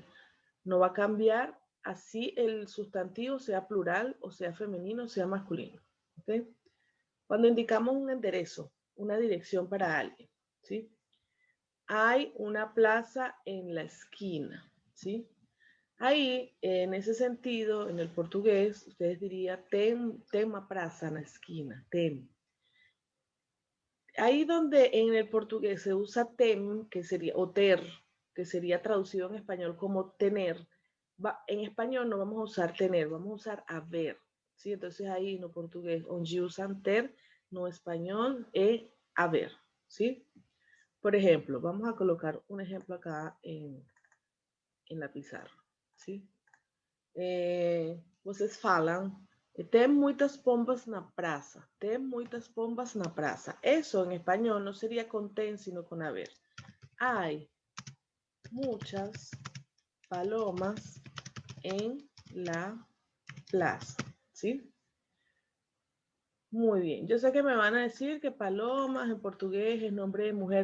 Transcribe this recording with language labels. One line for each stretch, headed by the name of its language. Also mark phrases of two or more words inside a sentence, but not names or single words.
Spanish: No va a cambiar así el sustantivo sea plural o sea femenino o sea masculino. ¿Okay? Cuando indicamos un enderezo, una dirección para alguien, ¿sí? Hay una plaza en la esquina, ¿sí? Ahí, en ese sentido, en el portugués, ustedes dirían
Portuguese: tem uma praça na esquina, tem.
Spanish: ahí donde en el portugués se usa tem, que sería,
Portuguese: o ter,
Spanish: que sería traducido en español como tener, en español no vamos a usar tener, vamos a usar haber, ¿sí? Entonces ahí
Portuguese: no portugués, onde
Spanish: usan ter, no español, haber, ¿sí? Por ejemplo, vamos a colocar un ejemplo acá en la pizarra, ¿sí?
Portuguese: Vocês falam, tem muitas pombas na praça. Tem muitas pombas na praça.
Spanish: Eso en español no sería con ten, sino con haber. Hay muchas palomas en la plaza, ¿sí? Muy bien. Yo sé que me van a decir que palomas en portugués es nombre de mujer.